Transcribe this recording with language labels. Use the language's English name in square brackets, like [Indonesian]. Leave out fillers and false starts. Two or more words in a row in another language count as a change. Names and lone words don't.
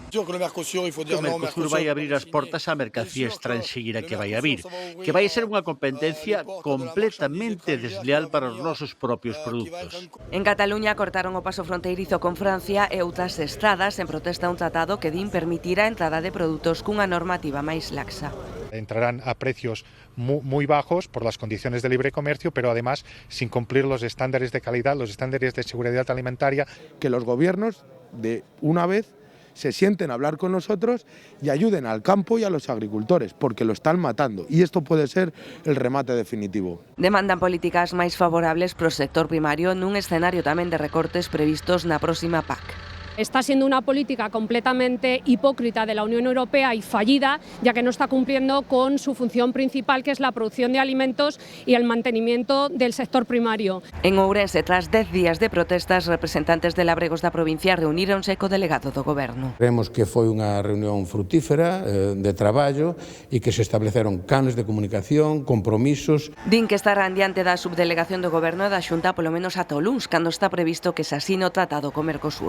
[Galician] O Mercosur vai abrir as portas á mercancía estranxeira que vai abrir, que vai ser unha competencia completamente desleal para os nosos propios produtos. En Cataluña cortaron o paso fronteirizo con Francia e outras estradas en protesta a un tratado que din permitirá a entrada de produtos cunha normativa máis laxa. [Spanish] Entrarán a precios muy bajos por las condiciones de libre comercio, pero además sin cumplir los estándares de calidad, los estándares de seguridad alimentaria. Que los gobiernos, de una vez, se sienten a hablar con nosotros y ayuden al campo y a los agricultores, porque lo están matando. Y esto puede ser el remate definitivo. [Galician] Demandan políticas máis favorables pro sector primario nun escenario tamén de recortes previstos na próxima PAC. [Spanish] Está siendo una política completamente hipócrita de la Unión Europea y fallida, ya que no está cumpliendo con su función principal, que es la producción de alimentos y el mantenimiento del sector primario. [Galician] En Ourense, tras 10 días de protestas, representantes de labregos da provincia reuníronse co delegado do Goberno. Creemos que foi unha reunión frutífera de traballo e que se estableceron canles de comunicación, compromisos. Din que estarán diante da subdelegación do Goberno e da Xunta polo menos ata o luns, cando está previsto que se asine o tratado co Mercosur.